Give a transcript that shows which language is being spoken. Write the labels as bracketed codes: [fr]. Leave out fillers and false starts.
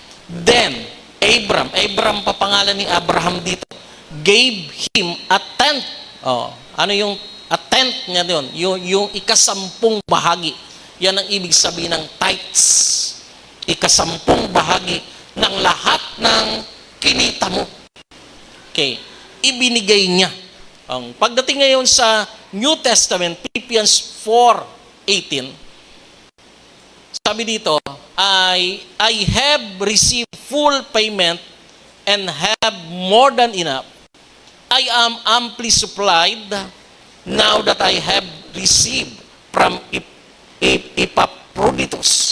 [en] Then, Abram [tl] pa pangalan ni [en] Abraham dito, gave him a tenth. [tl] Ano yung [en] a tenth [tl] niya doon? Yung ikasampung bahagi. Yan ang ibig sabihin ng tithes. Ikasampung bahagi ng lahat ng kinita mo. Okay. Ibinigay niya. Pagdating ngayon sa [en] New Testament, Philippians 4:18, [tl] sabi dito, [en] I have received full payment and have more than enough. I am amply supplied now that I have received from Epaphroditus.